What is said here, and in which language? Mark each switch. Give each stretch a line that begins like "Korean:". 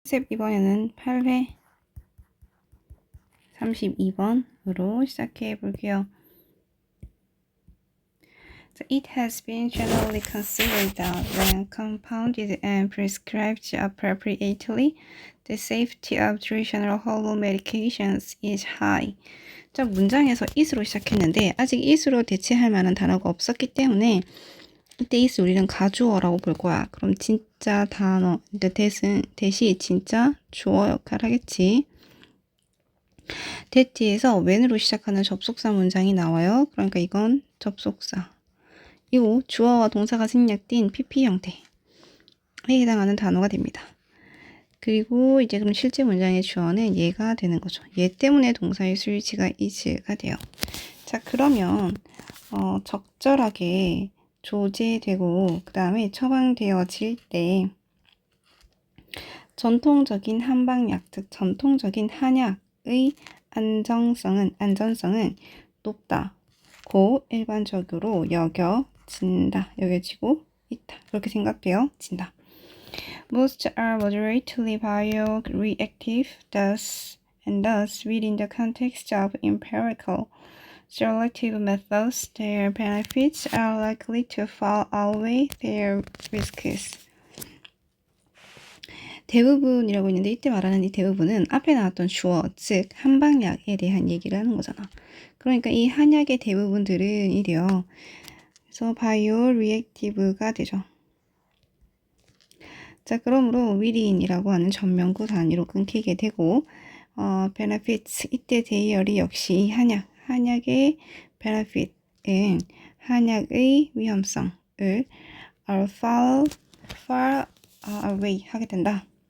Korean: 이번에는 8회 32번으로 시작해 볼게요.
English: So it has been generally considered that when compounded and prescribed appropriately, the safety of traditional hormone medications is high.
Korean: 자, 문장에서 it으로 시작했는데 아직 it으로 대체할 만한 단어가 없었기 때문에 이때 it을 우리는 가주어라고 볼 거야. 그럼 진짜 단어, 대시 진짜 주어 역할 하겠지. that에서 when으로 시작하는 접속사 문장이 나와요. 그러니까 이건 접속사. 이고 주어와 동사가 생략된 PP 형태에 해당하는 단어가 됩니다. 그리고 이제 그럼 실제 문장의 주어는 얘가 되는 거죠. 얘 때문에 동사의 수일치가 is가 돼요. 자, 그러면 적절하게 조제되고 그 다음에 처방되어질 때 전통적인 한방약, 즉 전통적인 한약의 안전성은 높다고 일반적으로 여겨지고 있다. 그렇게 생각되어진다.
English: Most are moderately bioreactive, thus within the context of empirical selective methods, their benefits are likely to far outweigh their risks.
Korean: 대부분이라고 있는데 이때 말하는 이 대부분은 앞에 나왔던 주어, 즉 한방약에 대한 얘기를 하는 거잖아. 그러니까 이 한약의 대부분들은 이래요. 그래서 바이오리액티브가 되죠. 자, 그러므로 within이라고 하는 전면구 단위로 끊기게 되고 benefits, 이때 대열이 역시 한약의 benefit은 한약의 위험성을 far away 하게 된다.